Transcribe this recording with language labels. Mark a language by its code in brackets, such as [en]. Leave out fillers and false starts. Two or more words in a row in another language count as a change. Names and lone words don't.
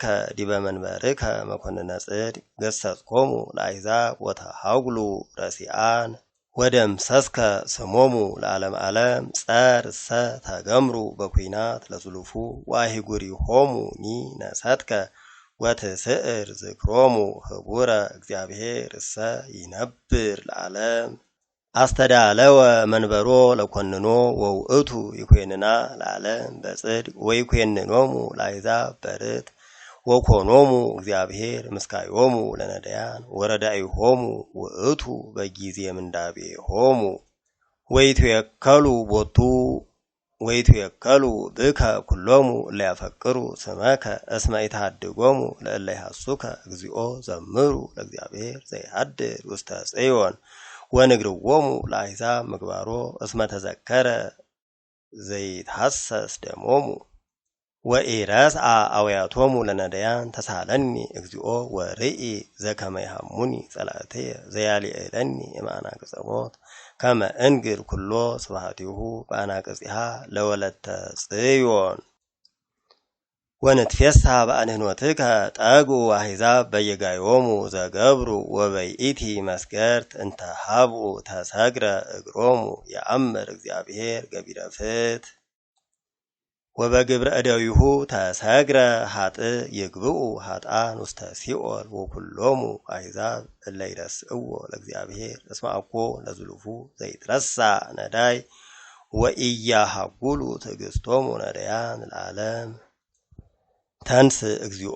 [gez] ዲበ መንበርከ መኰንነ ጽድቅ ገሰጽኮሙ ለአሕዛብ ወተሃጕሉ ረሲአን ወደምሰስከ ስሞሙ ለዓለመ ዓለም ጸርሰ ተገምሩ በኲናት ለዝሉፉ ወአህጉሪሆሙኒ ነሰትከ ወትስዕር ዝክሮሙ ህቡረ እግዚአብሔር እሰ ይነብር ለዓለም አስተዳለወ መንበሮ ለኰንኖ ወውእቱ ይኰንና ለዓለም በጽድቅ ወይኰንኖሙ ለአሕዛብ በርትዕ ወኮኖሙ እግዚአብሔር ምስካዮሙ ለነዳያን ወረዳኢሆሙ ውእቱ በጊዜ ምንዳቤሆሙ ወይትዌከሉ ቦቱ ወይትዌከሉ ብከ ኩሎሙ እለ ያፈቅሩ ስመከ እስመ ኢትሃድጎሙ ለእለ ይሐሱከ እግዚኦ ዘምሩ ለእግዚአብሔር ዘይሃድር ውስተ ጽዮን ወንግርዎሙ ለአሕዛብ ምግባሮ እስመ ተዘከረ ዘይትሐሰስ ደሞሙ ወኢረስአ አውያቶሙ ለነዳያን ተሳለኒ እግዚኦ ወርኢ ዘከመ ይሃሙኒ ጸላእትየ ዘያልዕለኒ እምአናቅጸ ሞት ከመ እንግር ኩሎ ስብሐቲሁ በአናቅጽሃ ለወለተ ጽዮን ወንትፌሳ በአንህኖትከ ጠጉ አሕዛብ በየጋዮሙ ዘገብሩ ወበይእቲ መስገርት እንተ ሀብኡ ተሰግረ እግሮሙ የአምር እግዚአብሔር ገቢረ ፍትሕ ወበግብረ እደዊሁ ተሰግረ ኃጥእ ይግብኡ ኃጥአን ውስተ ሲኦል ወኩሎሙ አሕዛብ እለ ይረስእዎ ለእግዚአብሔር እስመ አኮ ለዝሉፉ ዘይትረሳዕ ነዳይ ወኢያሃጕሉ ትዕግሥቶሙ ነዳያን ለዓለም ተንስ እግዚኦ